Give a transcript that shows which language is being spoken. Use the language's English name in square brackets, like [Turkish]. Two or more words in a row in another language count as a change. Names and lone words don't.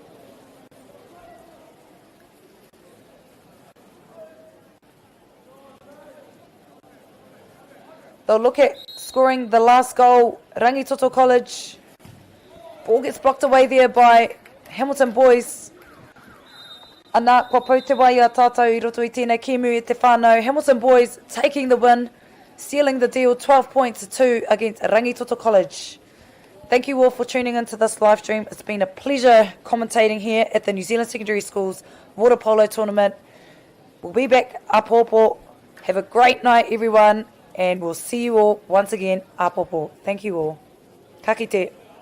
[English] They'll look at scoring the last goal, Rangitoto College. Ball gets blocked away there by Hamilton boys. [Māori] Ana, kua pou te wai a tātou I roto I tēnei kēmu e te whānau. [English] Hamilton boys taking the win, sealing the deal 12 points to 2 against Rangitoto College. Thank you all for tuning into this live stream. It's been a pleasure commentating here at the New Zealand Secondary Schools Water Polo Tournament. We'll be back Apopo. Have a great night, everyone, and we'll see you all once again Apopo. Thank you all. [Māori] Ka kite.